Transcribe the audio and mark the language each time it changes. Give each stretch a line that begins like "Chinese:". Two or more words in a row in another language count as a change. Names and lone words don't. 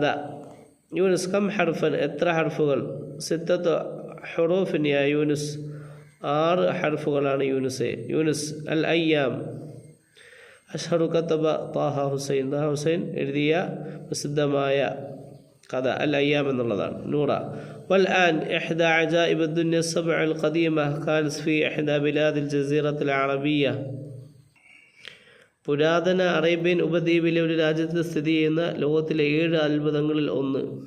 Malayalam: യൂനുസ്:
Arabic: كم حرفا,
Malayalam: എത്ര ഹർഫുകൾ?
Arabic: 6 حروف يا يونس,
Malayalam: 6 ഹർഫുകളാണ് യൂനുസേ. യൂനുസ്:
Arabic: الأيام أشهر كتب طه حسين,
Malayalam: തഹ ഹുസൈൻ എഴുതിയ പ്രസിദ്ധമായ കഥ അൽ അയ്യാം എന്നുള്ളതാണ്. നൂറ:
Arabic: والآن إحدى عجائب الدنيا السبع القديمة كانت في إحدى بلاد الجزيرة العربية.
Malayalam: പുരാതന അറേബ്യൻ ഉപദ്വീപിലെ ഒരു രാജ്യത്ത് സ്ഥിതി ചെയ്യുന്ന ലോകത്തിലെ 7 അത്ഭുതങ്ങളിൽ ഒന്ന്.